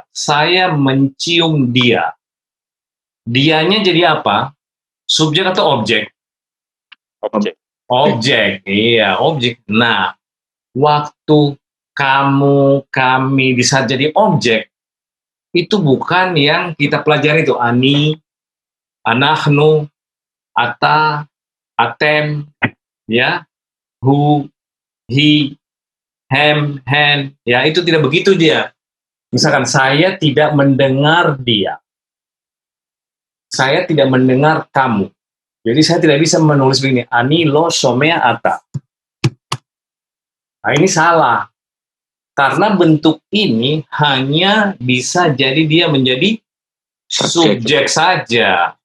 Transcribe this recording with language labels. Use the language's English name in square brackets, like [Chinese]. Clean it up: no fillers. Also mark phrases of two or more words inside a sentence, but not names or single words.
[Indonesian] Saya mencium dia. Dianya jadi apa? Subjek atau objek? Objek, iya, objek. Nah, waktu kamu, kami bisa jadi objek, itu bukan yang kita pelajari itu [Hebrew] אני, אנחנו, אתה, אתם, [Indonesian] ya, [Hebrew] הוא, היא, הם, הן, [Indonesian] ya itu tidak begitu dia. Misalkan saya tidak mendengar dia, saya tidak mendengar kamu. Jadi saya tidak bisa menulis begini, [Hebrew] אני לא שומע אתה. [Indonesian] Nah ini salah. Karena bentuk ini hanya bisa jadi dia menjadi subjek saja.